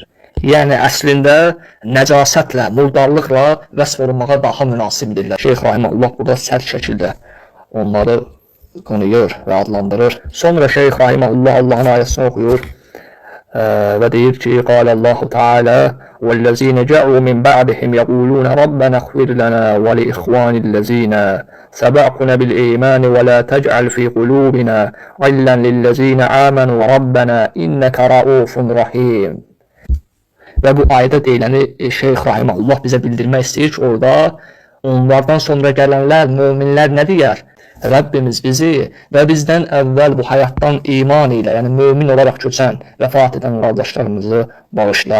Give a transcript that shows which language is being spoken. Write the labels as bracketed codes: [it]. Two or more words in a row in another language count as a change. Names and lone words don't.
[az] Yəni əslində nəcasətlə, murdarlıqla vəsf olunmağa daha münasibdirlər. Şeyx Rahimahullah burada sərt şəkildə onları qınıyır və adlandırır. Sonra Şeyx Rahimahullah Allah'ın ayəsini oxuyur və deyir ki, [ar] قال الله تعالى وَالَّذِينَ جَاءُوا مِنْ بَعْدِهِمْ يَقُولُونَ رَبَّنَا اغْفِرْ لَنَا وَلِإِخْوَانِ الَّذِينَ سَبَقُونَا بِالْإِيمَانِ وَلَا تَجْعَلْ فِي قُلُوبِنَا غِلًّا لِلَّذِينَ آمَنُوا رَبَّنَا إِنَّكَ رَءُوفٌ رَحِيمٌ. [az] Və bu ayədə deyiləni Şeyx Rahimahullah bizə bildirmək istəyir ki, orada onlardan sonra gələnlər, möminlər nə deyər? Rəbbimiz bizi və bizdən əvvəl bu həyatdan iman ilə, yəni mömin olaraq köçən, vəfat edən qardaşlarımızı bağışla.